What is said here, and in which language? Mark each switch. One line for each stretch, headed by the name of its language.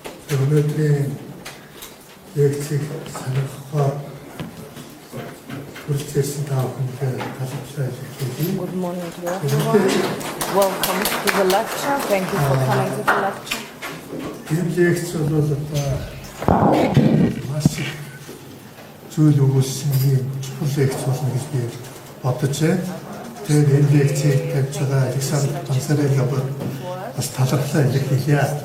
Mongolian: Өнөөдрийн лекцийг сонирхохоор хүрэлцээрсэн та бүхэнд талархлаа илэрхийлье.
English: Good morning to everyone. Welcome to the lecture. Thank you for coming to the lecture.
Mongolian: Энэ лекц бол маш их зүйл өгүүлсэн юм чухал лекц болно гэж би бодож байна. Тэгээд энэ лекцийг тавьж байгаа Александр Гансарелла бас талархлаа илэрхийлье.